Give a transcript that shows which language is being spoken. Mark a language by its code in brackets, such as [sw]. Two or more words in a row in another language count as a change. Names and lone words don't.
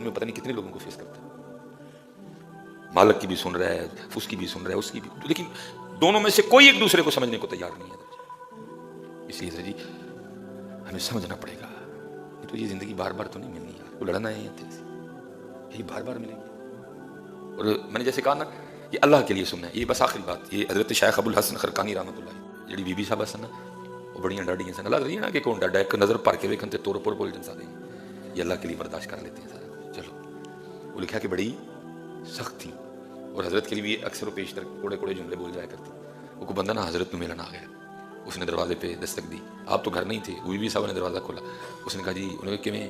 [ur] میں پتہ نہیں کتنے لوگوں کو فیس کرتا ہے، مالک کی بھی سن رہا ہے، اس کی بھی سن رہا ہے، اس کی بھی، لیکن دونوں میں سے کوئی ایک دوسرے کو سمجھنے کو تیار نہیں ہے، اس لیے جی ہمیں سمجھنا پڑے گا، تو یہ زندگی بار بار تو نہیں ملنی ہے، وہ لڑنا ہے یہ بار بار ملیں گے، اور میں نے جیسے کہا نا یہ اللہ کے لیے سننا ہے، یہ بس آخری بات، یہ حضرت شیخ ابو الحسن خرقانی [ar] رحمۃ اللہ [pa] جڑی بی بی صاحب سن وہ بڑیاں ڈاڈیاں سن، اللہ رہی نا کہ کون ڈاڈا ایک نظر پڑھ کے ویکھن تے توڑ پھوڑ بول جن سارے، [ur] یہ اللہ کے لیے برداشت کر لیتے ہیں سارا، چلو وہ لکھا کہ بڑی سخت تھی، اور حضرت کے لیے بھی اکثر و پیشتر کوڑے کوڑے جملے بول جایا کرتی، وہ کو بندہ نا حضرت میں ملن آ گیا، اس نے دروازے پہ دستک دی. آپ تو گھر نہیں تھے. بی صاحب نے دروازہ کھولا. اس نے کہا جی, انہوں نے کہا کیویں؟